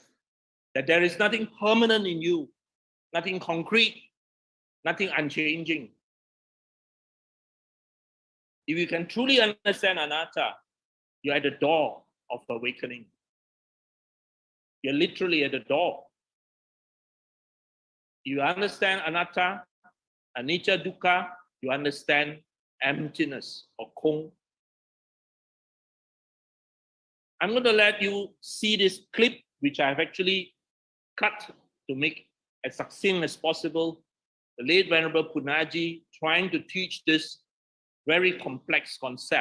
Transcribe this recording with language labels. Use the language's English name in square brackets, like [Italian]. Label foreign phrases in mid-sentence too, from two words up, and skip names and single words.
[English] That there is nothing permanent in you, nothing concrete, nothing unchanging. If you can truly understand anatta, you're at the door of awakening. You're literally at the door. You understand [Pali] anatta, anicca, dukkha, [English] you understand emptiness or kong. I'm going to let you see this clip, which I've actually cut to make as succinct as possible. The late Venerable Punnaji trying to teach this very complex concept.